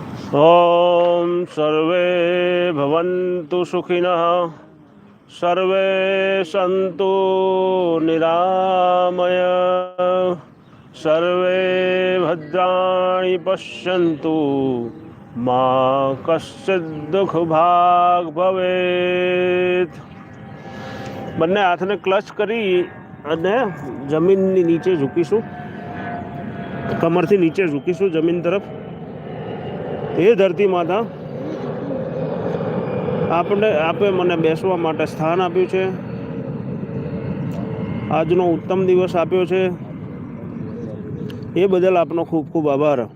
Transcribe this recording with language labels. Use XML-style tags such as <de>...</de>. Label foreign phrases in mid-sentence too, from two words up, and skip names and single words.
<sa>ओम सर्वे भवन्तु सुखिनः सर्वे सन्तु निरामय सर्वे भद्राणि पश्यन्तु मा कश्चित् दुःख भाग भवेत्।</sa> <gu>બંને હાથને ક્લચ કરી અને જમીનની નીચે ઝૂકીશું, કમરથી નીચે ઝૂકીશું જમીન તરફ। હે ધરતી માતા, આપે મને બેસવા માટે સ્થાન આપ્યું છે, આજનો ઉત્તમ દિવસ આપ્યો છે, એ બદલ આપનો ખૂબ ખૂબ આભાર।</gu>